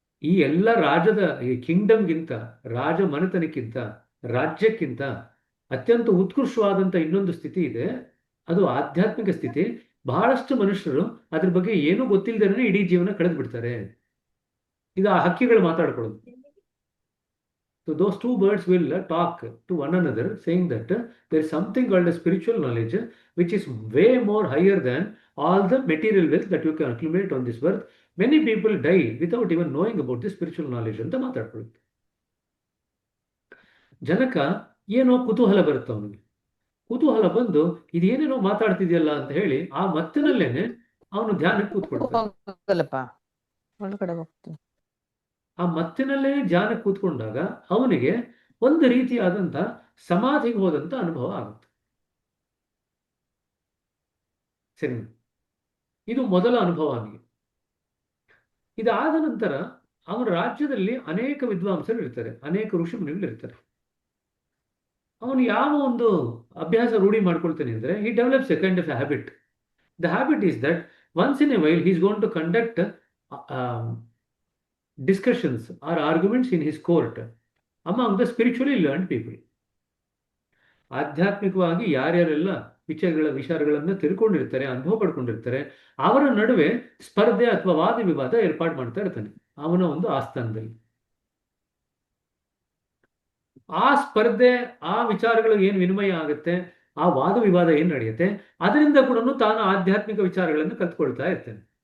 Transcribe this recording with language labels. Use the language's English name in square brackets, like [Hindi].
[Kannada] ಈ ಎಲ್ಲ ರಾಜದ ಈ ಕಿಂಗ್ಡಮ್ಗಿಂತ, ರಾಜ ಮನೆತನಕ್ಕಿಂತ, ರಾಜ್ಯಕ್ಕಿಂತ ಅತ್ಯಂತ ಉತ್ಕೃಷ್ಟವಾದಂಥ ಇನ್ನೊಂದು ಸ್ಥಿತಿ ಇದೆ, ಅದು ಆಧ್ಯಾತ್ಮಿಕ ಸ್ಥಿತಿ. ಬಹಳಷ್ಟು ಮನುಷ್ಯರು ಅದ್ರ ಬಗ್ಗೆ ಏನೂ ಗೊತ್ತಿಲ್ಲದೇ ಇಡೀ ಜೀವನ ಕಳೆದು ಬಿಡ್ತಾರೆ. ಇದು ಆ ಹಕ್ಕಿಗಳು ಮಾತಾಡ್ಕೊಳ್ಳೋದು. [English] So those 2 birds will talk to one another, saying that there is something called a spiritual knowledge which is way more higher than all the material wealth that you can accumulate on this earth. Many people die without even knowing about this spiritual knowledge [Kannada] ಅಂತ ಮಾತಾಡ್ಕೊಳ್ಳುತ್ತೆ. ಜನಕ ಏನೋ ಕುತೂಹಲ ಬರುತ್ತೆ ಅವನಿಗೆ. ಕುತೂಹಲ ಬಂದು ಇದೇನೇನೋ ಮಾತಾಡ್ತಿದ್ಯಲ್ಲ ಅಂತ ಹೇಳಿ ಆ ಮತ್ತಿನಲ್ಲೇನೆ ಅವನು ಧ್ಯಾನಕ್ಕೆ ಕೂತ್ಕೊಳ್ತಾನೆ. ಆ ಮತ್ತಿನಲ್ಲೇ ಧ್ಯಾನಕ್ಕೆ ಕೂತ್ಕೊಂಡಾಗ ಅವನಿಗೆ ಒಂದು ರೀತಿಯಾದಂಥ ಸಮಾಧಿಗೆ ಹೋದಂಥ ಅನುಭವ ಆಗುತ್ತೆ. ಸರಿ, ಇದು ಮೊದಲ ಅನುಭವ ಅವನಿಗೆ. ಇದಾದ ನಂತರ ಅವನ ರಾಜ್ಯದಲ್ಲಿ ಅನೇಕ ವಿದ್ವಾಂಸರು ಇರ್ತಾರೆ, ಅನೇಕ ಋಷಿಮುನಿಗಳು ಇರ್ತಾರೆ. ಅವನು ಯಾವ ಒಂದು ಅಭ್ಯಾಸ ರೂಢಿ ಮಾಡ್ಕೊಳ್ತಾನೆ ಅಂದರೆ, [English] he develops a kind of a habit. The habit is that once in a while he is going to conduct discussions or arguments in his court among the spiritually learned people. [Kannada] ಆಧ್ಯಾತ್ಮಿಕವಾಗಿ ಯಾರ್ಯಾರೆಲ್ಲ ವಿಚಾರಗಳನ್ನು ತಿಳ್ಕೊಂಡಿರ್ತಾರೆ, ಅನುಭವ ಪಡ್ಕೊಂಡಿರ್ತಾರೆ, ಅವರ ನಡುವೆ ಸ್ಪರ್ಧೆ ಅಥವಾ ವಾದ ವಿವಾದ ಏರ್ಪಾಡು ಮಾಡ್ತಾ ಇರ್ತಾನೆ ಅವನ ಒಂದು ಆಸ್ಥಾನದಲ್ಲಿ. ಆ ಸ್ಪರ್ಧೆ, ಆ ವಿಚಾರಗಳು ಏನು ವಿನಿಮಯ ಆಗುತ್ತೆ, ಆ ವಾದ ವಿವಾದ ಏನು ನಡೆಯುತ್ತೆ, ಅದರಿಂದ ಕೂಡ ತಾನು ಆಧ್ಯಾತ್ಮಿಕ ವಿಚಾರಗಳನ್ನು ಕಲ್ತ್ಕೊಳ್ತಾ ಇರ್ತೇನೆ.